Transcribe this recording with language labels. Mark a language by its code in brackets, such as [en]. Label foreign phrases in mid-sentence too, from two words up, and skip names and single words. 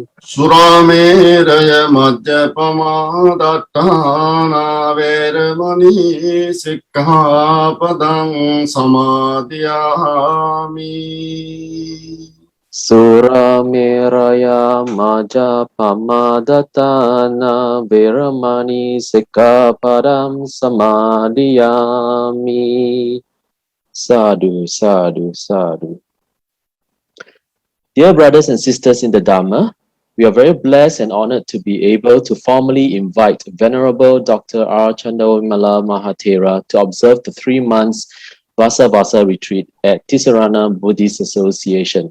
[pi] Suramēraya madhyapamādattāna vērmani sikkhapadam samādhiyāmi. Surameraya majapamadatana vērmani sikkhapadam samādhiyāmi. Sādhu, Sādhu, Sādhu. [en] Dear brothers and sisters in the Dhamma, we are very blessed and honored to be able to formally invite Venerable Dr. R. Chandawimala Mahāthera to observe the 3 months Vassāvāsa retreat at Ti-Sarana Buddhist Association.